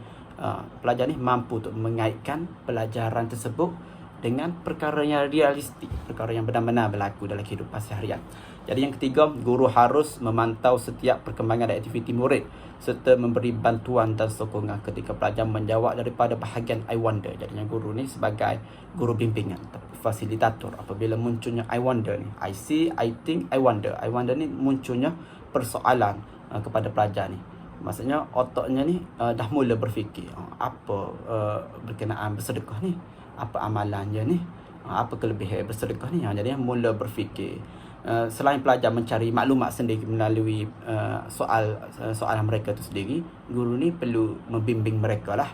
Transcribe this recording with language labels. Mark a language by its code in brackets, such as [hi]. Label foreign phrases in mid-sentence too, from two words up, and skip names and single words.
[ms] Pelajar ni mampu untuk mengaitkan pelajaran tersebut dengan perkara yang realistik, perkara yang benar-benar berlaku dalam kehidupan seharian. Jadi yang ketiga, guru harus memantau setiap perkembangan dan aktiviti murid serta memberi bantuan dan sokongan ketika pelajar menjawab daripada bahagian [en] I wonder. [ms] Jadinya guru ni sebagai guru bimbingan, fasilitator. Apabila munculnya [en] I wonder [ms] ni, [en] I see, I think, I wonder. I wonder [ms] ni munculnya persoalan kepada pelajar ni. Maksudnya otaknya ni dah mula berfikir, apa berkenaan bersedekah ni, apa amalannya ni, apa kelebihan bersedekah ni. Jadi mula berfikir. Selain pelajar mencari maklumat sendiri melalui soalan mereka tu sendiri, guru ni perlu membimbing mereka lah.